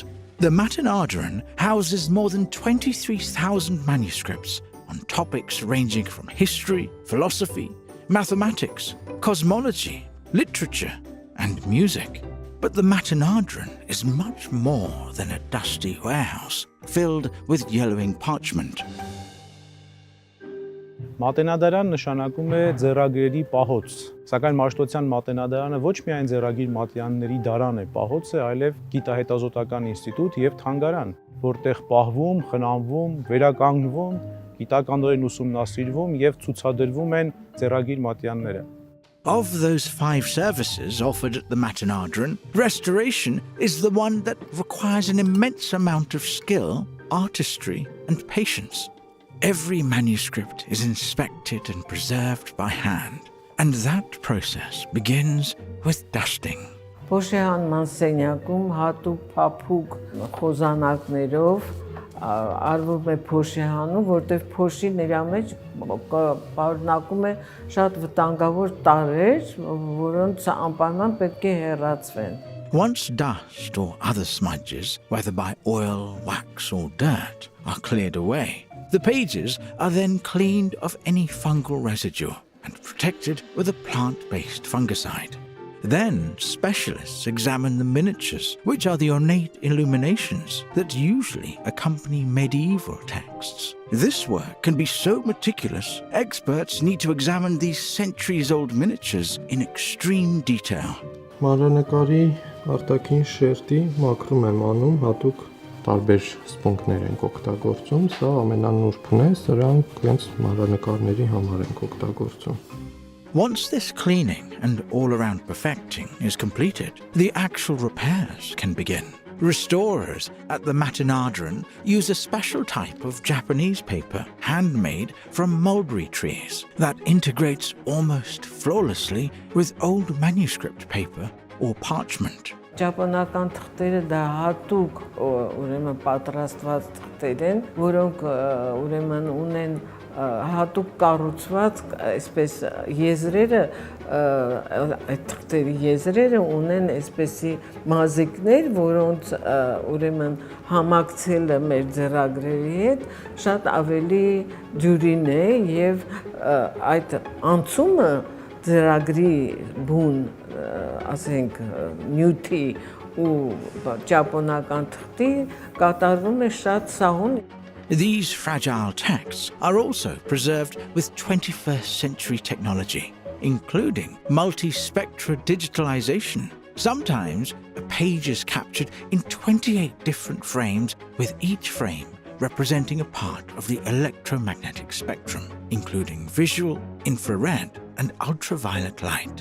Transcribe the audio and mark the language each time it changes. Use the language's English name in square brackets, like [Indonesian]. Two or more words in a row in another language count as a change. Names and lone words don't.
[English] The Matenadaran houses more than 23,000 manuscripts on topics ranging from history, philosophy, mathematics, cosmology, literature, and music. But the Matenadaran is much more than a dusty warehouse filled with yellowing parchment. [Armenian] Matenadaran նշանակում է ձեռագրերի պահոց, սակայն Մաշտոցյան Մատենադարանը ոչ միայն ձեռագիր մատյանների դարան է պահոց է, այլև գիտահետազոտական ինստիտուտ եւ թանգարան, որտեղ պահվում, խնամվում, վերականգնվում, գիտականորեն ուսումնասիրվում եւ ցուցադրվում են ձեռագիր մատյանները։ [English] Of those 5 services offered at the Matenadaran, restoration is the one that requires an immense amount of skill, artistry, and patience. Every manuscript is inspected and preserved by hand, and that process begins with dusting. [Armenian] Փոշիանման սենյակում հատուկ փափուկ խոզանակներով արվում է փոշիանում, որտեղ փոշին իր մեջ պարունակում է շատ վտանգավոր տարրեր, որոնց անպայման պետք է հեռացվեն. [English] Once dust or other smudges, whether by oil, wax, or dirt, are cleared away, the pages are then cleaned of any fungal residue and protected with a plant-based fungicide. Then specialists examine the miniatures, which are the ornate illuminations that usually accompany medieval texts. This work can be so meticulous, experts need to examine these centuries-old miniatures in extreme detail. [Armenian] Մանրանկարի արտաքին շերտի մաքրում եմ անում, հատուկ տարբեր սպունգներ ենք օգտագործում, սա ամենանուրբն է, սրանք հենց մանրանկարների համար ենք օգտագործում. [English] Once this cleaning and all-around perfecting is completed, the actual repairs can begin. Restorers at the Matenadaran use a special type of Japanese paper handmade from mulberry trees that integrates almost flawlessly with old manuscript paper or parchment. [Armenian] Ճապոնական թղթերը դա հատուկ ուրեմն պատրաստված թղթեր են, որոնք ուրեմն ունեն հատուկ կառուցված այսպես եզրերը այդ թղթերի եզրերը ունեն այսպեսի մազիկներ, որոնց ուրեմն համակցելը մեր ձեռագրերի հետ շատ ավելի դյուրին է եւ այդ անցումը ձեռագրի բուն ասենք նյութի ու ճապոնական թղթի կատարվում է շատ սահուն. [English] These fragile texts are also preserved with 21st century technology, including multispectra digitalization. Sometimes a page is captured in 28 different frames, with each frame representing a part of the electromagnetic spectrum, including visual, infrared, and ultraviolet light.